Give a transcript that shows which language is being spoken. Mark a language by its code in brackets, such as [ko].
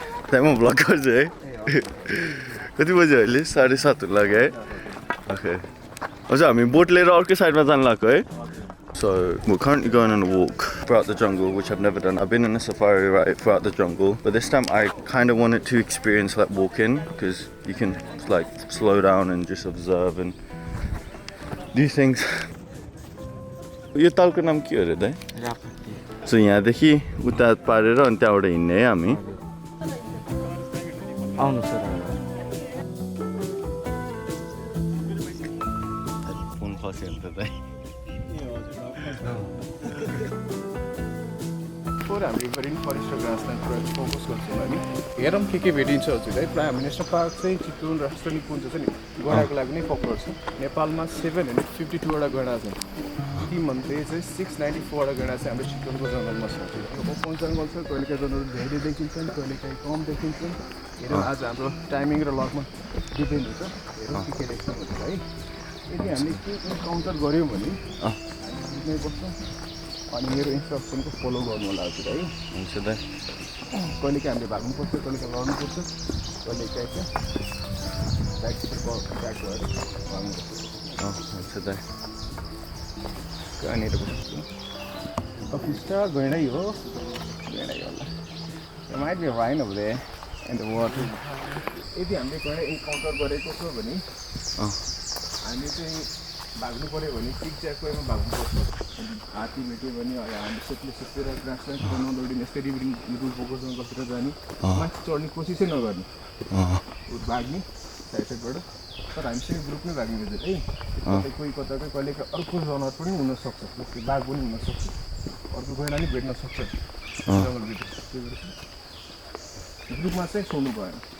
[en] That one vlog [ne] गर्छ है कति बज्यो अहिले 7:30 लाग्यो है [en] Okay हजुर हामी boat लिएर अर्कै साइडमा जान लाग्यो है So we're currently going on a walk throughout the jungle, which I've never done. I've been on a safari ride throughout the jungle, but this time I kind of wanted to experience like walking, because you can like slow down and just observe and do things. [ne] यो तालको नाम के हो रे दाइ? So यहाँदेखि उता पारेर अनि त्यहाँबाट हिँड्ने है हामी आउनु सर फोन खस्यो नि त दाइ हामी रेन फरेस्ट र ग्रासल्यान्ड प्रोजेक्ट फोकस गर्छौँ हामी हेरौँ के भेटिन्छ हजुर है प्रायः हामी नेसनल पार्क चाहिँ चितवन राष्ट्रिय निकुञ्ज छ नि गैँडाको लागि नै पक्राउ छ नेपालमा 752 वटा गैँडा छन् तीमध्ये चाहिँ 694 वटा गैँडा चाहिँ हाम्रो चितवनको जङ्गलमा छ यो ओपन जङ्गल छ कहिलेकाहीँ जनावरहरू धेरै देखिन्छन् कहिलेकाहीँ कम देखिन्छन् हेरौँ आज हाम्रो टाइमिङ र लगमा डिपेन्ड हुन्छ हेरौँ के देख्छौँ है यदि हामीले के इन्काउन्टर गऱ्यौँ भने हामी बस्छौँ अनि मेरो इन्स्ट्रक्सनको फलो गर्नु होला हजुर है हुन्छ दाइ कहिलेकाहीँ हामीले भाग्नुपर्छ कहिलेकाहीँ लड्नुपर्छ कहिलेकाहीँ चाहिँ ब्याक भएर भाग्नुपर्छ हुन्छ दाइ कहाँनिर बस्छु फिस्टा गैँडै हो गैँडै होला [en] There might be a rhino over there in the water. [ne] यदि हामीले गैँडा इन्काउन्टर गरेको छ भने हामी चाहिँ भाग्नु पऱ्यो भने टिकट्याक वेमा भाग्नुपर्छ हात्ती भेट्यो भने हामी सेप्ले सेपेर ग्रासल्यान्डतिर नदौडिने यस्तै रिभरिङ रुल फोकसमा बसेर जाने माथि चढ्ने कोसिसै नगर्ने भाग्ने साइड साइडबाट तर हामीसँग ग्रुपमै भाग्ने हुन्छ है कतै कोही कता कहिलेकाहीँ अर्को जनावर पनि हुनसक्छ जस्तै बाघ पनि हुनसक्छ अर्को गैँडा पनि भेट्न सक्छ जङ्गलभित्र त्यही भएर ग्रुपमा चाहिँ छोड्नु भएन